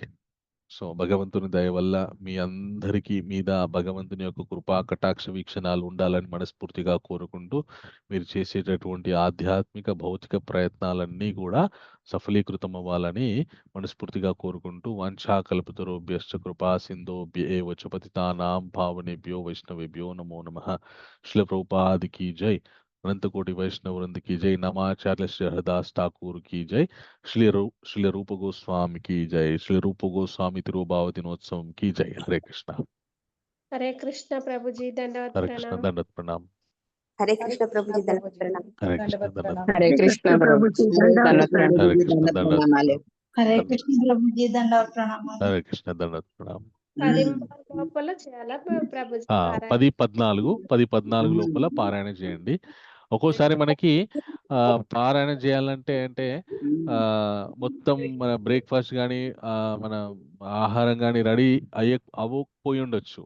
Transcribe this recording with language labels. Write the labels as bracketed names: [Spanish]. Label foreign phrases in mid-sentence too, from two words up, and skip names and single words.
[Telugu] సో భగవంతుని దయ వల్ల మీ అందరికీ మీద భగవంతుని యొక్క కృపా కటాక్ష వీక్షణాలు ఉండాలని మనస్ఫూర్తిగా కోరుకుంటూ, మీరు చేసేటటువంటి ఆధ్యాత్మిక భౌతిక ప్రయత్నాలన్నీ కూడా సఫలీకృతం అవ్వాలని మనస్ఫూర్తిగా కోరుకుంటూ, [Sanskrit] वाञ्छाकल्पतरुभ्यश्च कृपा सिन्धोभ्य एव च पतितानां पावनेभ्यो वैष्णवेभ्यो नमो नमः. [Hindi] శ్రీల ప్రభుపాద की जय, अनंत कोटि वैष्णव वृंद की जय, नमाचार्य श्री हरदास ठाकुर की जय, श्री रूप गोस्वामी की जय, श्री रूप गोस्वामी तिरुभाव दिनोत्सव की जय. हरे कृष्णा. हरे कृष्ण प्रभुजी, दंडवत हरे कृष्णा, प्रणाम. दंडवत प्रणाम. हरे कृष्ण प्रभु जी, दंडवत प्रणाम। हरे कृष्णा, दंडवत [Telugu] హరే కృష్ణ ప్రభుజీ, దండవత్ ప్రణామాలు. [Hindi] हरे कृष्णा, दंडवत प्रणाम. [Telugu] హరే కృష్ణ ప్రభుజీ, దండవత్ ప్రణామాలు. [Hindi] हरे कृष्णा, दंडवत प्रणाम. [Telugu] 10 లోపల చేయాలా ప్రభుజీ పారాయణ? 10-14 లోపల పారాయణ చేయండి. ఒక్కోసారి మనకి పారాయణ చేయాలంటే మొత్తం మన బ్రేక్ఫాస్ట్ కానీ మన ఆహారం కానీ రెడీ అవ్వకపోయి ఉండొచ్చు.